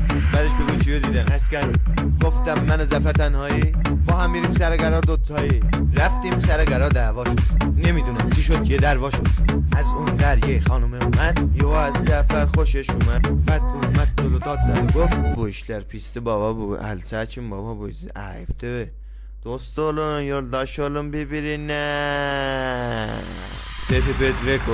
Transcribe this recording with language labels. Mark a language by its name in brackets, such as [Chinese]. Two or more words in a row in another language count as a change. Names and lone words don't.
[Persian] بعدش بگو چیو دیدم؟ اسکر رو گفتم من و ظفر تنهایی با هم میریم سر قرار دوتایی. رفتیم سر قرار دعوا شد، نمیدونم چی شد یه دروا شد. از اون در یه خانم اومد، یهو از ظفر خوشش اومد. بعد اومد جلو داد زد و گفت [Turkish] bu işler pisti baba, bu el saçın baba, bu ayıptı. Dost olun, yoldaş olun birbirine. Dedi Bedreko.